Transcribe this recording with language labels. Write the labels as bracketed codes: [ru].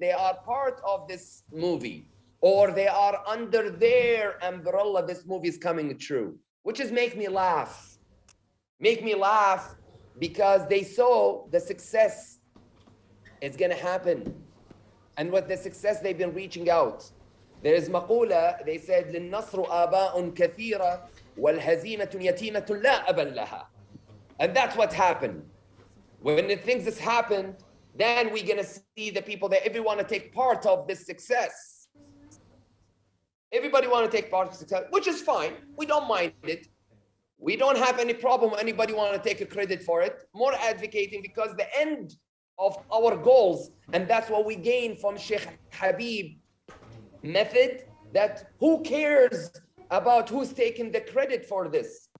[en] They are part of this movie, or they are under their umbrella. This movie is coming true, which is make me laugh. Make me laugh because they saw the success is going to happen. And with the success, they've been reaching out. There is maqula, they said, [ar] لِلنَّصْرُ آبَاءٌ كَثِيرًا وَالْهَزِيمَةٌ يَتِيمَةٌ لَا أَبًا لَهَا. [en] And that's what happened. When the things has happened, then we're going to see the people that everyone want to take part of this success. Everybody want to take part of success, which is fine. We don't mind it. We don't have any problem. Anybody want to take a credit for it. More advocating because the end of our goals, and that's what we gain from Sheikh Habib method, that who cares about who's taking the credit for this?